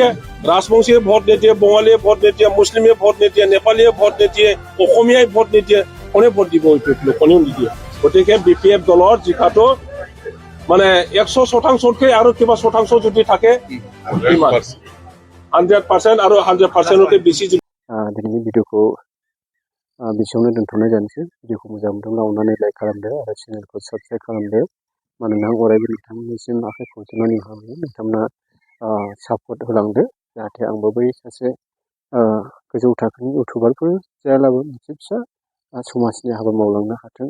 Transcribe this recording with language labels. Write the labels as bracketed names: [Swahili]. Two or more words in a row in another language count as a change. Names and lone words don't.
[Assamese] ৰাজবংশীয়ে ভোট নিদিয়ে, বঙালীয়ে ভোট নিদিয়ে, মুছলিমে ভোট নিদিয়ে, নেপালীয়ে ভোট নিদিয়ে, অসমীয়াই ভোট নিদিয়ে, কোনে ভোট দিব? ইউপিপিএলক কোনেও নিদিয়ে। গতিকে বিপিএফ দলৰ জিকাটো মানে 100% আৰু কিবা শতাংশ যদি থাকে 100% আৰু 100%কে বেছি। [Bodo] दिनैनि भिडिअखौ बेसेयावनो दोनथ'नाय जानोसै। भिडिअखौ मोजां मोनदोंब्ला अननानै लाइक खालामदो आरो चेनेलखौ साबस्क्राइब खालामदो। मानोना अरायबो नोंथांमोननिसिम आखाइ खबजबनानै होयो। नोंथांमोना सापर्ट होलांदो जाहाथे आंबो बै सासे गोजौ थाखोनि इउटुबारफोर जायालाबो मोनसे फिसा समाजनि हाबा मावलांनो हाथों।